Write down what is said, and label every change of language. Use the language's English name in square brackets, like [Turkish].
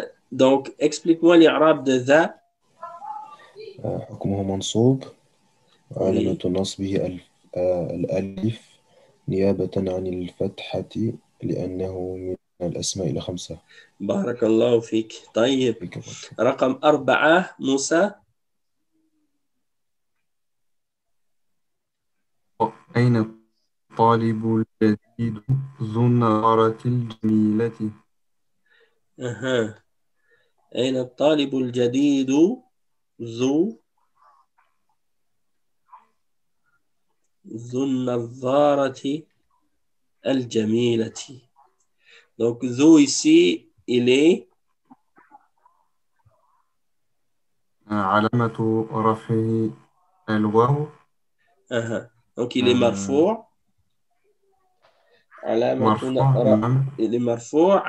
[French] Donc, explique-moi l'irab de ذا. [Arabic] حكمه منصوب وعلامة نصبه الألف نيابة عن الفتحة لأنه من الأسماء الخمسة. بارك الله فيك. طيب رقم 4 موسى. أين الطالب الجديد ذو النظارة الجميلة؟ أها. أين الطالب الجديد ذو النظارة الجميلة. [French] Donc, ذو ici, il est [Arabic] علامة رفعه الواو. [French] Donc, il est مرفوع. [Arabic] مرفوع نعم. [French] il est مرفوع.